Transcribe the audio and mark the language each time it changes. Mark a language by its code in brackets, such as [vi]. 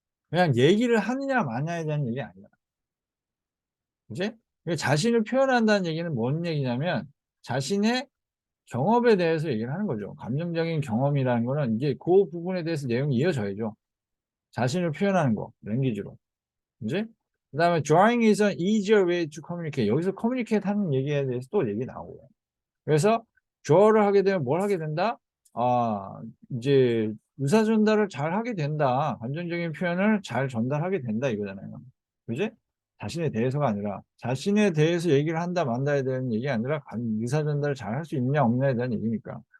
[ko] 그냥 얘기를 하느냐 마냐에 대한 얘기 아니야. 그지? 자신을 표현한다는 얘기는 뭔 얘기냐면 자신의 경험에 대해서 얘기를 하는 거죠. 감정적인 경험이라는 거는 이제 그 부분에 대해서 내용이 이어져야죠. 자신을 표현하는 거, 랭귀지로. 그지? 그 다음에 [en] drawing is an easier way to communicate. [ko] 여기서 communicate 하는 얘기에 대해서 또 얘기 나오고요. 그래서 draw를 하게 되면 뭘 하게 된다? 이제 의사 전달을 잘 하게 된다. 감정적인 표현을 잘 전달하게 된다 이거잖아요. 그지? 자신에 대해서가 아니라 자신에 대해서 얘기를 한다 만다에 대한 얘기 아니라 의사 전달을 잘 할 수 있냐 없냐에 대한 얘기니까.